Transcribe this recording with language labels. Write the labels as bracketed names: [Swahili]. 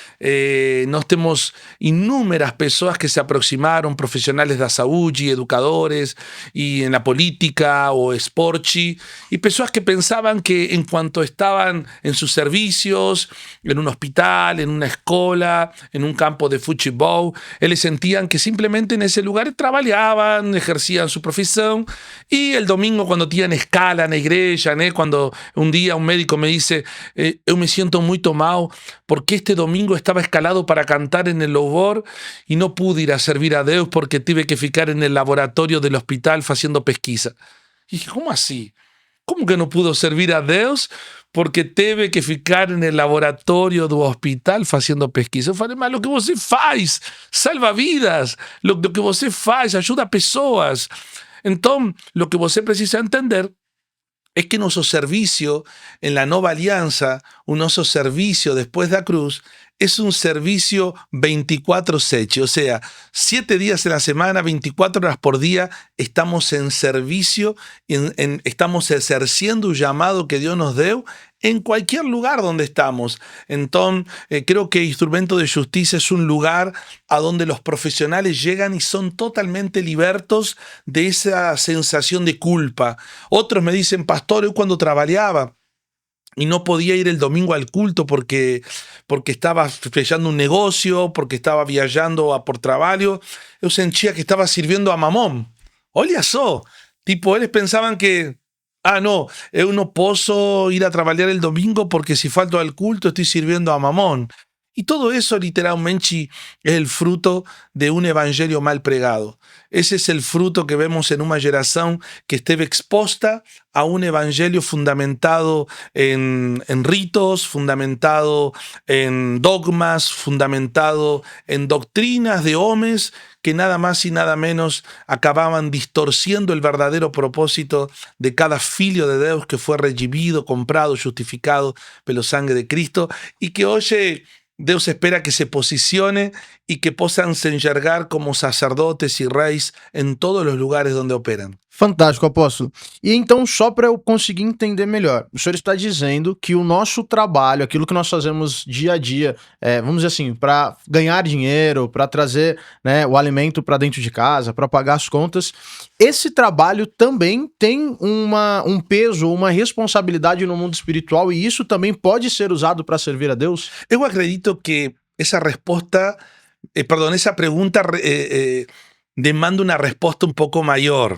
[Spanish] Nos tenemos innúmeras personas que se aproximaron, profesionales de la salud, educadores, y en la política o sporchi, y personas que pensaban que en cuanto estaban en sus servicios, en un hospital, en una escuela, en un campo de fútbol, ellos sentían que simplemente en ese lugar trabajaban, ejercían su profesión, y el domingo cuando tenían escala en la iglesia, cuando un día un médico me dice, yo me siento muy mal porque este domingo estaba escalado para cantar en el louvor y no pude ir a servir a Dios porque tuve que ficar en el laboratorio del hospital haciendo pesquisa. Y dije, ¿cómo así? ¿Cómo que no pudo servir a Dios porque teve que ficar en el laboratorio do hospital haciendo pesquisa? [Portuguese] Eu falei, mas [Spanish] lo que você faz salva vidas, lo que você faz ajuda pessoas. Então, lo que você precisa entender es que nuestro servicio en la nueva alianza, nuestro servicio después de la cruz, es un servicio 24/7, o sea, 7 días en la semana, 24 horas por día, estamos en servicio, estamos ejerciendo un llamado que Dios nos dio en cualquier lugar donde estamos. Entonces, creo que Instrumento de Justicia es un lugar a donde los profesionales llegan y son totalmente libertos de esa sensación de culpa. Otros me dicen, pastor, yo cuando trabajaba y no podía ir el domingo al culto porque estaba fechando un negocio, porque estaba viajando por trabajo, yo sentía que estaba sirviendo a mamón. [Portuguese] Olha só, tipo, [Spanish] ellos pensaban que Ah, no, [Portuguese] eu não posso ir a trabalhar [Spanish] el domingo porque si falto al culto estoy sirviendo a Mamón. Y todo eso literalmente es el fruto de un evangelio mal pregado. Ese es el fruto que vemos en una generación que esteve exposta a un evangelio fundamentado en ritos, fundamentado en dogmas, fundamentado en doctrinas de hombres que nada más y nada menos acababan distorciendo el verdadero propósito de cada [Portuguese] filho de Deus [Spanish] que fue redimido, comprado, justificado pela sangre de Cristo y que hoy Deus espera que se posicione y que puedan se enxergar como sacerdotes y reyes en todos los lugares donde operan. [Portuguese] Fantástico, apóstolo. E então, só para eu conseguir entender melhor, o senhor está dizendo que o nosso trabalho, aquilo que nós fazemos dia a dia, vamos dizer assim, para ganhar dinheiro, para trazer, né, o alimento para dentro de casa, para pagar as contas, esse trabalho também tem um peso, uma responsabilidade no mundo espiritual e isso também pode ser usado para servir a Deus? Eu acredito que [Spanish] esa respuesta, esa pregunta demanda una respuesta un poco mayor.